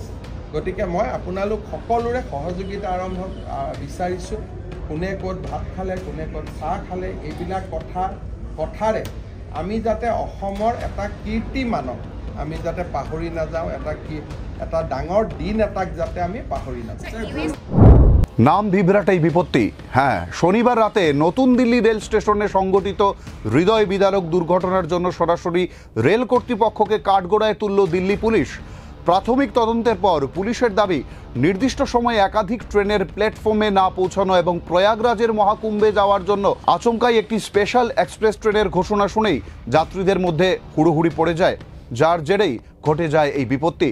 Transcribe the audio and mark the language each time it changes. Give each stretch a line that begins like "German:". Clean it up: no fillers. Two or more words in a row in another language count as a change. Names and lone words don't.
Assamese: গতিকে মই আপোনালোক সকলোৰে সহযোগিতা বিচাৰিছোঁ। কোনে ক'ত ভাত খালে, কোনে ক'ত চাহ খালে, এইবিলাক কথাৰে আমি যাতে অসমৰ এটা কীৰ্তিমানক আমি যাতে পাহৰি নাযাওঁ, এটা ডাঙৰ দিন এটাক যাতে আমি পাহৰি নাযাওঁ।
Bangla: নাম বিভ্রাটাই বিপত্তি। হ্যাঁ, শনিবার রাতে নতুন দিল্লি রেল স্টেশনে সংঘটিত হৃদয় বিদারক দুর্ঘটনার জন্য সরাসরি রেল কর্তৃপক্ষকে কাঠগড়ায় তুলল দিল্লি পুলিশ। প্রাথমিক তদন্তের পর পুলিশের দাবি, নির্দিষ্ট সময়ে একাধিক ট্রেনের প্ল্যাটফর্মে না পৌঁছানো এবং প্রয়াগরাজের মহাকুম্ভে যাওয়ার জন্য আচমকাই একটি স্পেশাল এক্সপ্রেস ট্রেনের ঘোষণা শুনেই যাত্রীদের মধ্যে হুড়োহুড়ি পড়ে যায়, যার জেরেই ঘটে যায় এই বিপত্তি।